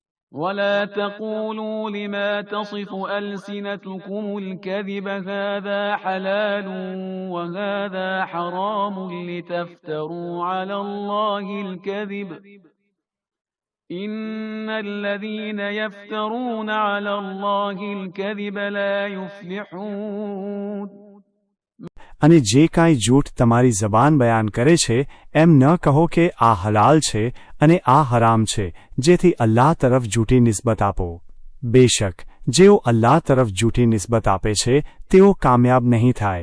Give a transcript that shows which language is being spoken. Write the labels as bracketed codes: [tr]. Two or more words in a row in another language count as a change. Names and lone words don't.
[ar] ولا تقولوا لما تصف ألسنتكم الكذب هذا حلال وهذا حرام لتفتروا على الله الكذب إن الذين يفترون على الله الكذب لا يفلحون. [gu] અને જે કાંઈ જૂઠ તમારી જબાન બયાન કરે છે એમ ન કહો કે આ હલાલ છે અને આ હરામ છે, જેથી અલ્લાહ તરફ જૂઠી નિસ્બત આપો. બેશક જેઓ અલ્લાહ તરફ જૂઠી નિસ્બત આપે છે તેઓ કામયાબ નહીં થાય.